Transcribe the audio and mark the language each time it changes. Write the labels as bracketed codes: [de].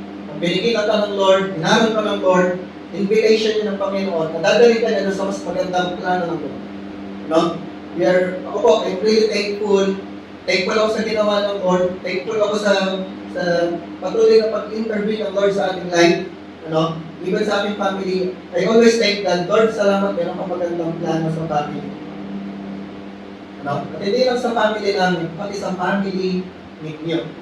[tl] Pag pinigilan ka ng Lord, hinaran ka ng Lord, invitation niya ng Panginoon, nadadali ka na doon sa mas magandang plano ng Lord. No? Ako po, [en] I'm really thankful. [tl] Thankful ako sa ginawa ng Lord. Thankful ako sa patuloy na pag-intervene ng Lord sa ating life. Ano? Even sa aking family, [en] I always thank God, [tl] Lord, salamat, meron kang magandang plano sa family. Ano? At hindi lang sa family namin, pati sa family ninyo.